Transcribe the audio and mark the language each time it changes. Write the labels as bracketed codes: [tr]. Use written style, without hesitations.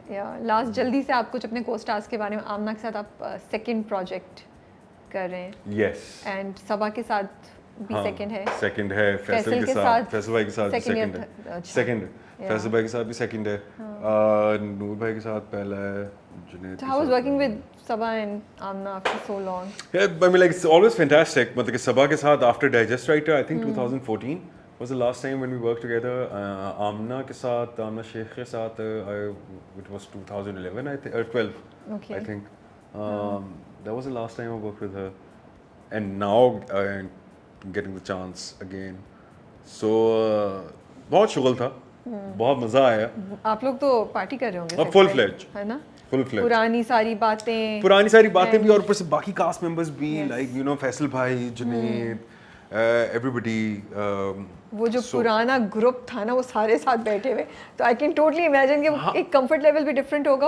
[en] Yeah, last [hi] जल्दी से आप कुछ अपने co-stars के बारे में आमना के साथ आप [en] second project [hi] कर रहे हैं. [en] Yes. [hi] And सबा के साथ भी second है. Second है फैसल के साथ फैसल भाई के साथ second है. Second फैसल भाई के साथ भी second है. नूर भाई के साथ पहला है. Junaid. [en] So how was working with Sabah and Amna after so long? Yeah, I mean like it's always fantastic. [hi] मतलब कि सबा के साथ [en] after Digest Writer I think 2014. was the last time when we worked together. [hi] Amna ke saath, Amna Sheikh ke saath, [en] it was 2011 I think, or 12 I think. That was the last time I worked with her, and now I'm getting the chance again. So [hi] बहुत शुगल था बहुत मज़ा आया. आप लोग तो party कर रहे होंगे set [en] full [hi] पे, [en] fledged. [hi] है ना? [en] Full fledged. [hi] पुरानी सारी बातें, पुरानी सारी बातें भी और ऊपर से बाकी कास्ट मेंबर्स भी, [en] like you know [hi] फैसल भाई, जुनैद, एवरीबडी. वो जो पुराना ग्रुप था ना, वो सारे साथ बैठे हुए, तो [en] I can totally imagine [hi] कि एक कंफर्ट लेवल भी डिफरेंट होगा.